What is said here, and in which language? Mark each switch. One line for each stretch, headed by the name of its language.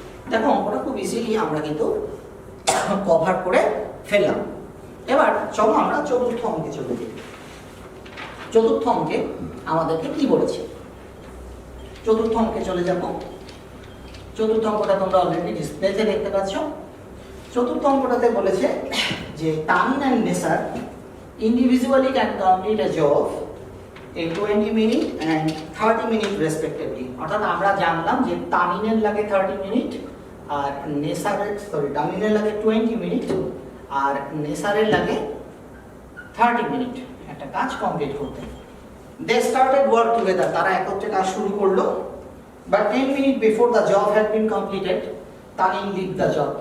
Bangla: দেখো অঙ্কটা খুব ইজিলি আমরা কিন্তু কভার করে ফেললাম। এবার চলো আমরা চতুর্থ অঙ্কে চলে যাই। চতুর্থ অঙ্কে আমাদেরকে কি বলেছে? চতুর্থ অঙ্কে চলে যাব। চতুর্থ অঙ্কটা তোমরা অলরেডি ডিসপ্লেতে দেখতে পাচ্ছ। চতুর্থ অঙ্কটাতে বলেছে যে
English: Tamin and Nesar individually can complete a job in 20 minutes and 30 minutes respectively।
Bangla: অর্থাৎ আমরা জানলাম যে তামিনের লাগে 30 মিনিট আর নেসারের তামিনের লাগে 20 মিনিট আর নেসারের লাগে 30 মিনিট একটা কাজ কমপ্লিট করতে।
English: they started work together,
Bangla: তারা একত্রে কাজ শুরু করলো।
English: But 10 minute before the job had been completed Tamin leave the job.